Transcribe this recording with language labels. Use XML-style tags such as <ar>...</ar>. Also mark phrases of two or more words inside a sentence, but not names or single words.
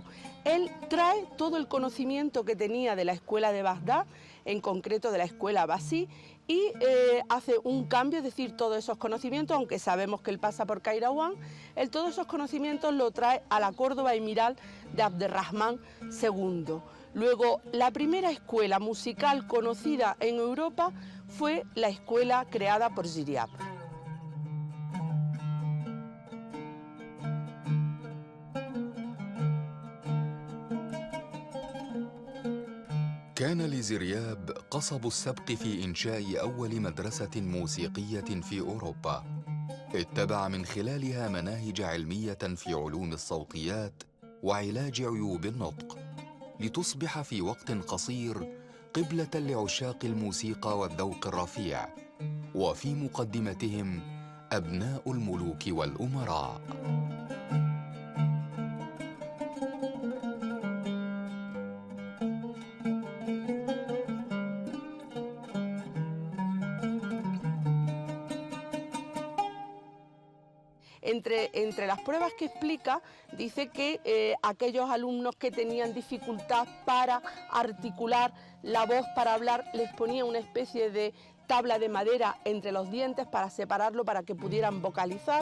<es>Él trae todo el conocimiento que tenía de la escuela de Bagdad, en concreto de la escuela abasí, y hace un cambio, es decir, todos esos conocimientos, aunque sabemos que él pasa por Kairawán, él todos esos conocimientos lo trae a la Córdoba emiral de Abderrahmán II. Luego, la primera escuela musical conocida en Europa fue la escuela creada por Ziryab.</es> <ar>كان لزرياب قصب السبق في إنشاء أول مدرسة موسيقية في أوروبا، اتبع من خلالها مناهج علمية في علوم الصوتيات وعلاج عيوب النطق، لتصبح في وقت قصير قبلة لعشاق الموسيقى والذوق الرفيع، وفي مقدمتهم أبناء الملوك والأمراء.</ar> <es>Entre las pruebas que explica, dice que aquellos alumnos que tenían dificultad para articular la voz, para hablar, les ponía una especie de tabla de madera entre los dientes para separarlo para que pudieran vocalizar.</es>